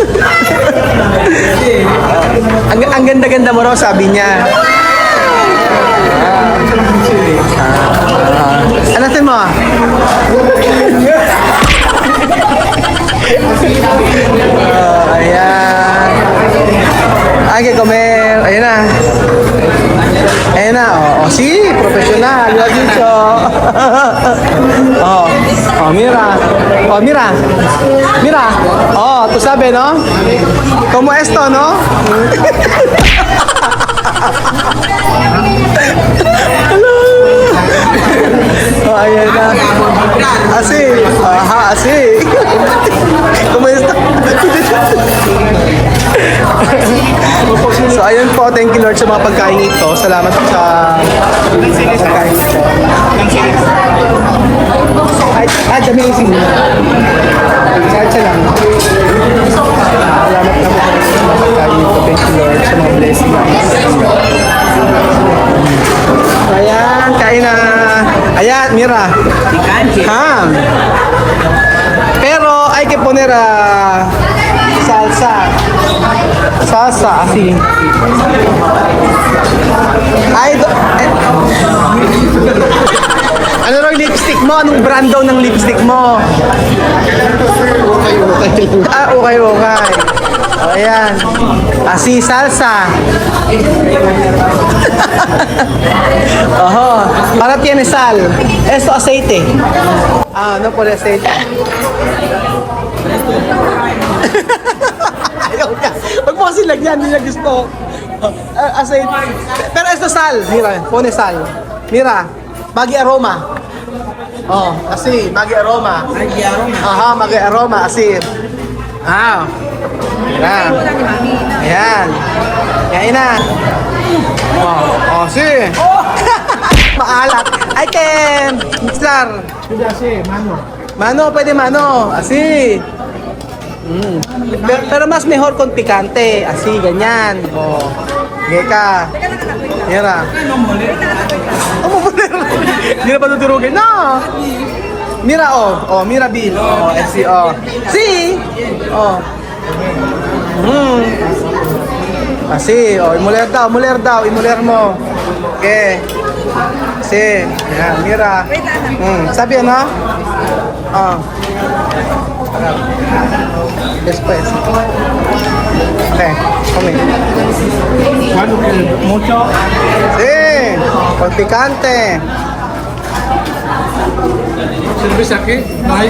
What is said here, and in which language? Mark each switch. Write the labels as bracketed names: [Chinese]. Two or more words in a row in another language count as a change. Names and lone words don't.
[Filipino] Ang ganda-ganda mo raw, sabi niya. Ano natin mo? Ayan. Ay, [Spanish] que comer. [Filipino] Ayan na. Ayan na. [Spanish] Sí, profesional. Lo has dicho. Mira. Mira. Mira. Tú sabes, ¿no? Como esto, ¿no? [Filipino] Ayan na. [Spanish] Así. Así. Como esto. [Filipino] So ayun po, [English] thank you Lord [Filipino] sa mga pagkain ito. Salamat po sa pagkain ito. [English] It's amazing. [Filipino] Kahit lang. Salamat na po sa mga pagkain ito. [English] Thank you Lord [Filipino] sa mga blessings. Ayan, kain na. Ayan, [Spanish] Mira. Ham. Pero hay que poner salsa. Salsa, así. [Filipino] Ano raw yung lipstick mo? Anong brand daw ng lipstick mo? Okay. Ayan. [Spanish] Así, salsa. Para tiene sal. Esto aceite. No pone aceite. [Filipino] Huwag mo kasi lagyan, hindi niya gusto. [Spanish] Aceite. Pero esto sal. Mira, pone sal. Mira, magi aroma. Así, magi aroma. Magi aroma, así. [Filipino] Ayan. Ayan na. Sí. Maalat. Ay, Ken. Mixlar. Mano, pwede mano. Así. [Spanish] Pero mas mejor con picante. Así, [Filipino] ganyan. Geka. Mira. Hindi na pa tuturugin. [Spanish] No. Mira, mira, Bill. Así, Sí. Así, [Filipino] imuler daw, imuler mo. [Spanish] Okay. Así. Yan, mira. [Filipino] Sabi ano? [Spanish] Después. [English] Okay, come. [Spanish] Mucho. Sí, con picante. ¿Cerveza aquí? ¿No hay?